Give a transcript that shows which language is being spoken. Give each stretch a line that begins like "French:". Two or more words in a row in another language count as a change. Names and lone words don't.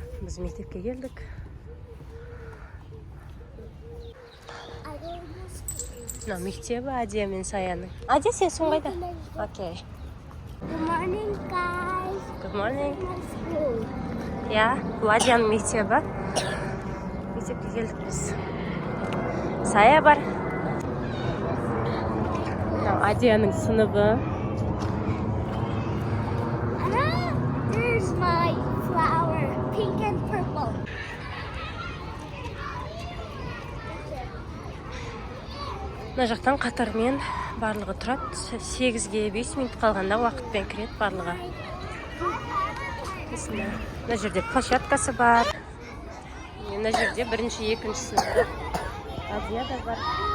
Kazakh: Biz мектепке келдік. Мына мектебі Адия мен Саяның. Адия, сен соң қайда? Окей.
English: Good morning, guys. Good morning. My school.
Kazakh: Я, бұл Адияның мектебі. Мектепке келдік біз. Сая бар. Адияның сыныбы.
English: There's my flower, pink and purple.
Kazakh: Мына жақтан қатармен барлығы тұрады. 8-ге 5 минут қалғанда уақытпен кіреді барлығы. Мына жерде площадкасы бар. Мына жерде бірінші, екінші сыныпта Адия да бар.